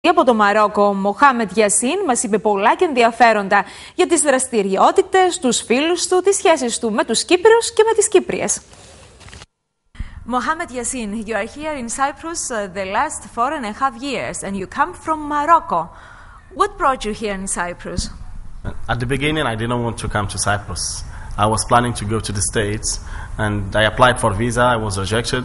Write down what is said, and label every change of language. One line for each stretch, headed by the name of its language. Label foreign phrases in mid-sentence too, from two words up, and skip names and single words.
Greek: Από το Μαρόκο, ο Μοχάμετ Γιασίν μας είπε πολλά και ενδιαφέροντα για τις δραστηριότητες, τους φίλους του, τις σχέσεις του με τους Κύπριους και με τις Κύπριες.
English: Mohamed Yassin, you are here in Cyprus the last 4.5 years and you come from Morocco. What brought you here in Cyprus? At the beginning, I didn't want to come to Cyprus. I was planning to go to the States and I applied for visa, I was rejected.